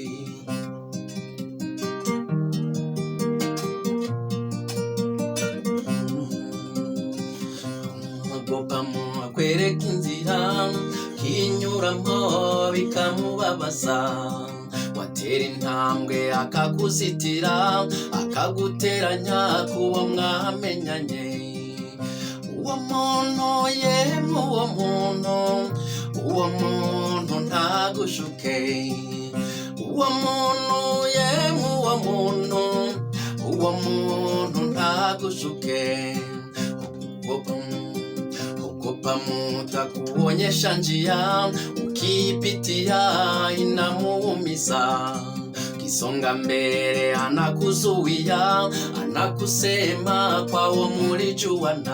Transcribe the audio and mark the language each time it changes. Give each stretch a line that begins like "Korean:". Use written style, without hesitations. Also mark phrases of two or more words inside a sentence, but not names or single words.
Kinyarwanda: Kwereka inzira kinyuramo bikamubabaza, watera intambwe akakuzitira akaguteranya kuwo mwamenyanye. Uwo muntu yemwe uwo muntu ntagushuke, uwo muntu yemwe uwo muntu ntagushuke.
Swahili: Ogopa kuonyesha njia, ukipitia inamuumiza, kisonga mbele anakuzuia, anakusema kwao mulijuana.